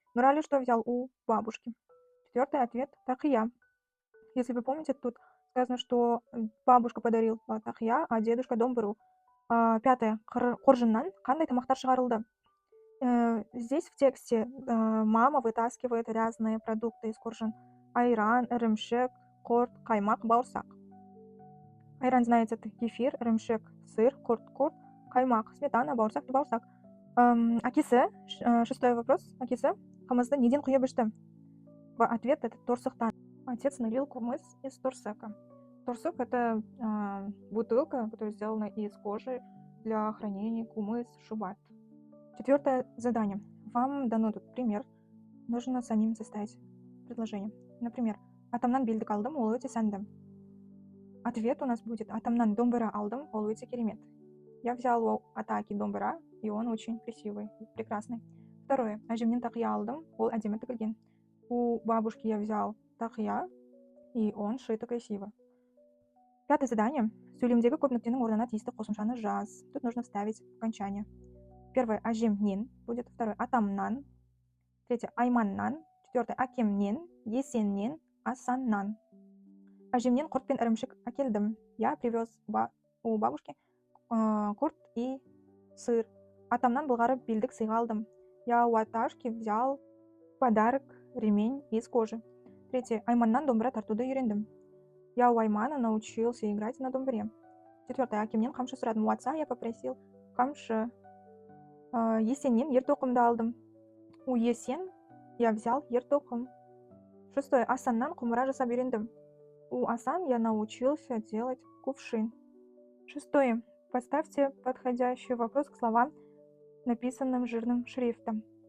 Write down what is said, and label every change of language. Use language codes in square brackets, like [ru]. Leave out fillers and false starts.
[ru] Нуралы что взял у бабушки? Четвертый ответ. Тақия. Если вы помните, тут сказано, что бабушка подарил тақия, а дедушка домбыру. Пятое. [kk] Қоржыннан қандай тамақтар шығарылды? [ru] Здесь в тексте мама вытаскивает разные продукты из қоржын. [kk] Айран, ірімшік, корт, каймак, бауырсақ. Айран, [ru] знаете, это кефир, [kk] ірімшік, сыр, корт, каймак, сметана, бауырсақ, бауырсақ. Әкесі, [ru] шестой вопрос. [kk] Әкесі қымызды неден құйып ішті? [ru] Ответ это торсықтан. Отец налил кумыс из торсека. Торсек это бутылка, которая сделана из кожи для хранения, кумыс, шубат. Четвертое задание. Вам дано тут пример. Нужно самим составить предложение. [kk] Например, атамнан белдік алдым, ол өте сәнді. [ru] Ответ у нас будет: [kk] атамнан домбыра алдым, ол өте керемет. [ru] Я взял у атаки домбыра, и он очень красивый, прекрасный. Второе. [kk] Әжемнен тақия алдым, ол әдемі тігілген. [ru] У бабушки я взял тақия, и он шито красиво. Пятое задание. [kk] Сөйлемдегі көп нүктенің орнына тиісті қосымшаны жаз. [ru] Тут нужно вставить окончание. Первое. Әжемнен будет. Второе. Атамнан. Третье. Айманнан. Четвертое. Акемнен. Есеннен. Асаннан. [kk] Әжемнен құрт пен ірімшік әкелдім. [ru] Я привез у бабушки курт и сыр. [kk] Атамнан былғары белдік сыйға алдым. [ru] Я у Аташки взял подарок, ремень из кожи. Третье. [kk] Айманнан домбыра тартуды үйрендім. [ru] Я у Аймана научился играть на домбыре. Четвертое. [kk] Акемнен қамшы сұрадым. [ru] У отца я попросил қамшы. [kk] Есеннен ертоқымды алдым. [ru] У Есен я взял ертоқым. Шестое. [kk] Асаннан құмыра жасап үйрендім. [ru] У Асан я научился делать кувшин. Шестое. Поставьте подходящий вопрос к словам, написанным жирным шрифтом.